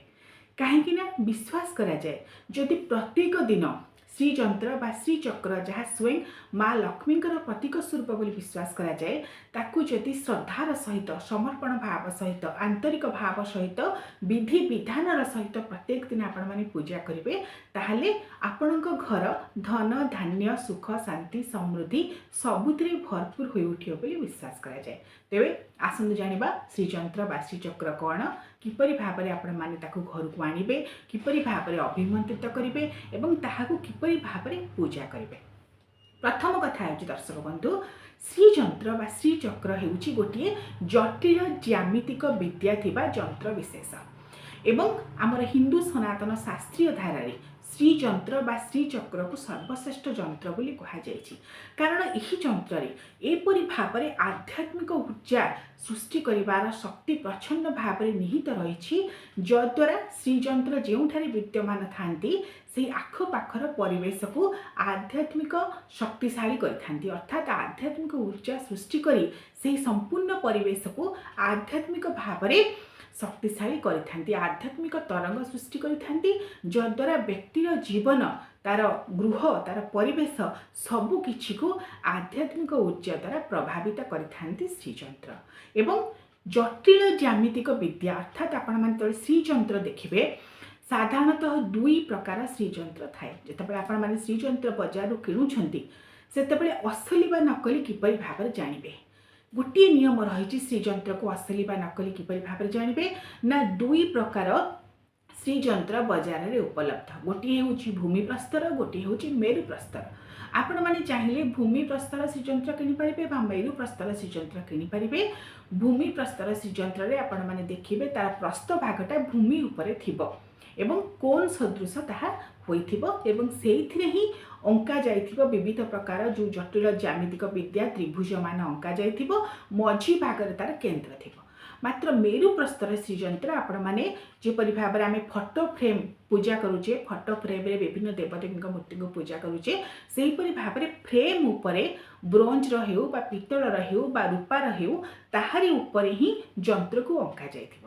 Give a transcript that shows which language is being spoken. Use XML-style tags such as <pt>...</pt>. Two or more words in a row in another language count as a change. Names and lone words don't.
<or>କାହିଁକି ନା ବିଶ୍ୱାସ କରାଯାଏ ଯଦି ପ୍ରତ୍ୟେକ ଦିନ ଶ୍ରୀ ଯନ୍ତ୍ର ବା ଶ୍ରୀ ଚକ୍ର ଯାହା ସ୍ୱୟଂ ମା' ଲକ୍ଷ୍ମୀଙ୍କର ପ୍ରତୀକ ସ୍ୱରୂପ ବୋଲି ବିଶ୍ୱାସ କରାଯାଏ, ତାକୁ ଯଦି ଶ୍ରଦ୍ଧାର ସହିତ ସମର୍ପଣ ଭାବ ସହିତ ଆନ୍ତରିକ ଭାବ ସହିତ ବିଧି ବିଧାନର ସହିତ ପ୍ରତ୍ୟେକ ଦିନ ଆପଣ ମାନେ ପୂଜା କରିବେ, ତାହାହେଲେ ଆପଣଙ୍କ ଘର ଧନ ଧାନ୍ୟ ସୁଖ ଶାନ୍ତି ସମୃଦ୍ଧି ସବୁଥିରେ ଭରପୂର ହୋଇ ଉଠିବ ବୋଲି ବିଶ୍ୱାସ କରାଯାଏ। ତେବେ ଆସନ୍ତୁ ଜାଣିବା ଶ୍ରୀ ଯନ୍ତ୍ର ବା ଶ୍ରୀ ଚକ୍ର କଣ, କିପରି ଭାବରେ ଆପଣ ମାନେ ତାକୁ ଘରକୁ ଆଣିବେ, କିପରି ଭାବରେ ଅଭିମନ୍ତ୍ରିତ କରିବେ ଏବଂ ତାହାକୁ କିପରି ଭାବରେ ପୂଜା କରିବେ। ପ୍ରଥମ କଥା ହେଉଛି ଦର୍ଶକ ବନ୍ଧୁ, ଶ୍ରୀ ଯନ୍ତ୍ର ବା ଶ୍ରୀ ଚକ୍ର ହେଉଛି ଗୋଟିଏ ଜଟିଳ ଜ୍ୟାମିତିକ ବିଦ୍ୟା ଥିବା ଯନ୍ତ୍ର ବିଶେଷ ଏବଂ ଆମର ହିନ୍ଦୁ ସନାତନ ଶାସ୍ତ୍ରୀୟ ଧାରା ଶ୍ରୀ ଯନ୍ତ୍ର ବା ଶ୍ରୀ ଚକ୍ରକୁ ସର୍ବଶ୍ରେଷ୍ଠ ଯନ୍ତ୍ର ବୋଲି କୁହାଯାଉଛି। କାରଣ ଏହି ଯନ୍ତ୍ରରେ ଏପରି ଭାବରେ ଆଧ୍ୟାତ୍ମିକ ଶକ୍ତି ସୃଷ୍ଟି କରିବାର ଶକ୍ତି ପ୍ରଚଣ୍ଡ ଭାବରେ ନିହିତ ରହିଛି, ଯଦ୍ୱାରା ଶ୍ରୀ ଯନ୍ତ୍ର ଯେଉଁଠାରେ ବିଦ୍ୟମାନ ଥାଆନ୍ତି ସେ ଆଖପାଖର ପରିବେଶକୁ ଆଧ୍ୟାତ୍ମିକ ଶକ୍ତିଶାଳୀ କରିଥାଆନ୍ତି, ଅର୍ଥାତ ଆଧ୍ୟାତ୍ମିକ ଶକ୍ତି ସୃଷ୍ଟି କରି ସେ ସମ୍ପୂର୍ଣ୍ଣ ପରିବେଶକୁ ଆଧ୍ୟାତ୍ମିକ ଭାବରେ ଶକ୍ତିଶାଳୀ କରିଥାଆନ୍ତି, ଆଧ୍ୟାତ୍ମିକ ତରଙ୍ଗ ସୃଷ୍ଟି କରିଥାଆନ୍ତି, ଯଦ୍ୱାରା ବ୍ୟକ୍ତିର ଜୀବନ ତାର ଗୃହ ତାର ପରିବେଶ ସବୁ କିଛିକୁ ଆଧ୍ୟାତ୍ମିକ ଶକ୍ତି ଦ୍ୱାରା ପ୍ରଭାବିତ କରିଥାଆନ୍ତି ଶ୍ରୀ ଯନ୍ତ୍ର। ଏବଂ ଜଟିଳ ଜ୍ୟାମିତିକ ବିଦ୍ୟା ଅର୍ଥାତ ଆପଣ ମାନେ ଶ୍ରୀ ଯନ୍ତ୍ର ଦେଖିବେ ସାଧାରଣତଃ ଦୁଇ ପ୍ରକାର ଶ୍ରୀ ଯନ୍ତ୍ର ଥାଏ। ଯେତେବେଳେ ଆପଣ ମାନେ ଶ୍ରୀ ଯନ୍ତ୍ର ବଜାର କିଣୁଛନ୍ତି ସେତେବେଳେ ଅସଲି ବା ନକଲି କିପରି ଭାବରେ ଜାଣିବେ। ଗୋଟେ ନିୟମ ରହି ଶ୍ରୀ ଯନ୍ତ୍ରକୁ ଅସଲି ବା ନକଲି କିପରି ଭାବରେ ଜାଣିବେ ନା, ଦୁଇ ପ୍ରକାର ଶ୍ରୀ ଯନ୍ତ୍ର ବଜାରରେ ଉପଲବ୍ଧ। ଗୋଟେ ହେଉଛି ଭୂମି ପ୍ରସ୍ତର, ଗୋଟେ ହେଉଛି ମେରୁ ପ୍ରସ୍ତର। ଆପଣ ମାନେ ଚାହିଁଲେ ଭୂମି ପ୍ରସ୍ତର ଶ୍ରୀ ଯନ୍ତ୍ର କିଣି ପାରିବେ ବା ମେରୁ ପ୍ରସ୍ତର ଶ୍ରୀ ଯନ୍ତ୍ର କିଣି ପାରିବେ। ଭୂମି ପ୍ରସ୍ତର ଶ୍ରୀ ଯନ୍ତ୍ରରେ ଆପଣ ମାନେ ଦେଖିବେ ତାର ପୃଷ୍ଠ ଭାଗଟା ଭୂମି ଉପରେ ଥିବ ଏବଂ କୋଣ ସଦୃଶ ତାହା ହୋଇଥିବ ଏବଂ ସେଥିରେ ହିଁ ଅଙ୍କା ଯାଇଥିବ ବିବିଧ ପ୍ରକାର ଯେଉଁ ଜଟିଳ ଜ୍ୟାମିତିକ ବିଦ୍ୟା ତ୍ରିଭୁଜ ମାନ ଅଙ୍କା ଯାଇଥିବ, ମଝି ଭାଗରେ ତାର କେନ୍ଦ୍ର ଥିବ। ମାତ୍ର ମେରୁ ପ୍ରସ୍ତର ଶ୍ରୀ ଯନ୍ତ୍ର ଆପଣ ମାନେ ଯେପରି ଭାବରେ ଆମେ</or> <en>photo frame</en> <or>ପୂଜା କରୁଛେ,</or> <en>photo frame</en> <or>ରେ ବିଭିନ୍ନ ଦେବଦେବୀ ମୂର୍ତ୍ତିକୁ ପୂଜା କରୁଛେ, ସେହିପରି ଭାବରେ ଫ୍ରେମ ଉପରେ ବ୍ରୋଞ୍ଜ ହେଉ ବା ପିତ୍ତଳ ହେଉ ବା ରୂପାର ହେଉ ତାହାରି ଉପରେ ହିଁ ଯନ୍ତ୍ରକୁ ଅଙ୍କା ଯାଇଥିବ।</or>